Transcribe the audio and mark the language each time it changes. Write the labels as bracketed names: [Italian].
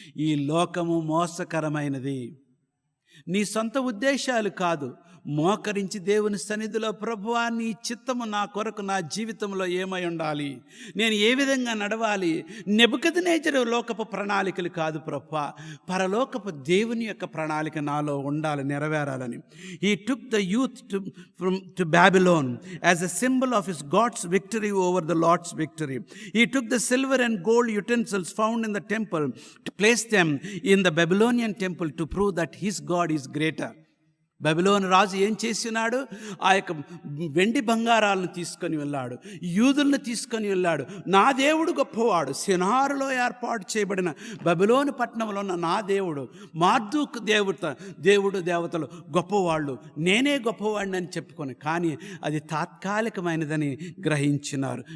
[Telugu] ఈ లోకము మోసకరమైనది. నీ సొంత ఉద్దేశాలు కాదు, మోకరించి దేవుని సన్నిధిలో, ప్రభువా నీ చిత్తము నా కొరకు నా జీవితంలో ఏమై ఉండాలి, నేను ఏ విధంగా నడవాలి. నెబుకద్నెజరు లోకపు ప్రణాళికలు కాదు ప్రభువా, పరలోకపు దేవుని యొక్క ప్రణాళిక నాలో ఉండాలి, నెరవేరాలని. [English] He took the youth to Babylon as a symbol of his God's victory over the Lord's victory. He took the silver and gold utensils found in the temple to place them in the Babylonian temple to prove that his God is greater. [Telugu] Babylon రాజు ఏం చేసినాడు? ఆ యొక్క వెండి బంగారాలను తీసుకొని వెళ్ళాడు, యూదులను తీసుకొని వెళ్ళాడు. నా దేవుడు గొప్పవాడు, సినారులో ఏర్పాటు చేయబడిన బబిలోను పట్టణంలో ఉన్న నా దేవుడు, మార్దూక్ దేవతలు గొప్పవాళ్ళు, నేనే గొప్పవాడిని అని చెప్పుకొని, కానీ అది తాత్కాలికమైనదని గ్రహించినారు.